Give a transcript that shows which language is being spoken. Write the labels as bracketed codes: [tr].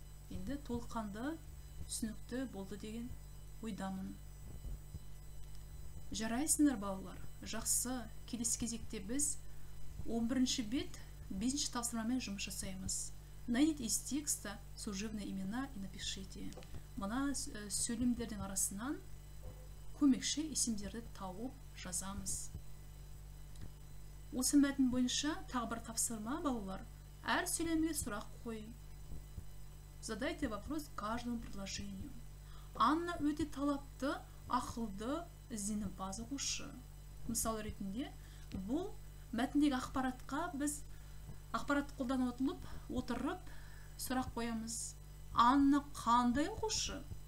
[kk] Енді толыққанды түсінікті болды деген ойдамын. Жарайсыңдар балалар, жақсы. Келесі кезекте біз 11-ші бет 5-ші тапсырмамен жұмыс жасаймыз. [ru] Найдите из текста служебные имена и напишите. [kk] Мына сөйлемдердің арасынан көмекші есімдерді тауып жазамыз. Осы мәтін бойынша тағы бір тапсырма балалар. Әр сөйлемге сұрақ қой. [ru] Задайте вопрос каждому предложению. [kk] Анна өте талапты, ақылды, ізденімпаз оқушы. Мысал ретінде, бұл мәтіндегі ақпаратқа біз ақпарат қолдана отырып сұрақ қоямыз. Анна қандай оқушы?